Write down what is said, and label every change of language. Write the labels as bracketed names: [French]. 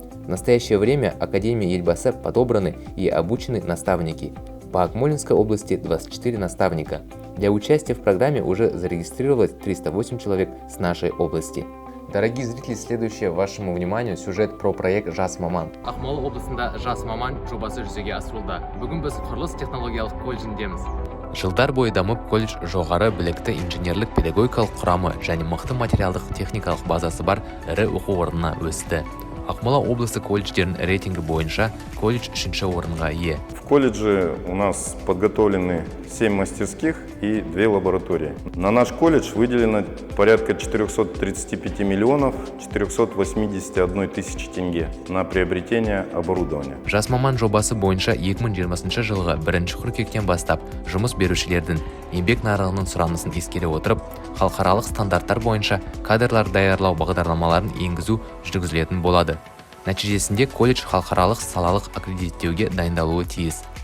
[Russian] В настоящее время Академии Елбасы подобраны и обучены наставники. По Акмолинской области 24 наставника. Для участия в программе уже зарегистрировалось 308 человек с нашей области. Дорогие зрители, следующее вашему вниманию сюжет про проект «Жас маман». [Kazakh] Ақмола облысында «Жас маман» жобасы жүзеге асырылуда. Бүгін біз құрылыс технологиялық колледжіндеміз. Жылдар бойы дамып, колледж жоғары білікті инженерлік педагогикалық құрамы және мықты материалдық техникалық базасы бар ірі оқу орнына өсті. Ақмола облысы колледждерінің рейтингі бойынша колледж 3-ші орынға ие. [Russian] В колледже у нас подготовлены 7 мастерских и 2 лаборатории. На наш колледж выделено порядка 435 миллионов 481 тысячи тенге на приобретение оборудования. [Kazakh] Жас маман жобасы бойынша 2020 жылғы 1-ші қыркүйектен бастап жұмыс берушілердің еңбек нарығының сұранысын ескере отырып, халықаралық стандарттар бойынша кадрлар даярлау бағдарламаларын енгізу жүргізілетін болады. Нәтижесінде колледж халықаралық салалық аккредиттеуге дайындалуы тиіс.